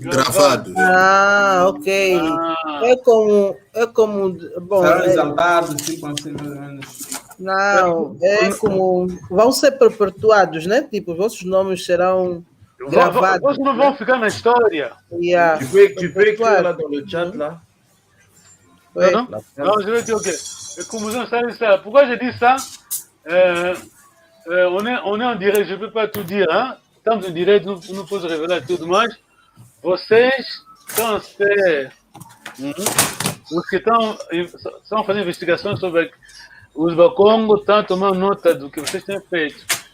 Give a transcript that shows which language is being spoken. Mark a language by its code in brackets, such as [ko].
[pt] Gravados. Ok. É como... Bom, serão exaltados, tipo assim, mais ou menos. Não, é como... Vão ser perpetuados, né? Tipo, vossos nomes serão gravados. Vocês não vão ficar na história. Yeah. [fr] Tu peux écrire là dans le chat, là? Ouais. Non, je vais dire, ok. Kumbuzeno, sala de sala. Pourquoi j'ai dit ça? On est en direct, je ne peux pas tout dire, hein? [pt] Estamos em direto, não posso revelar tudo mais. Vocês estão a ser... Os que estão fazendo investigações sobre os Bakongo estão tomando nota do que vocês têm feito.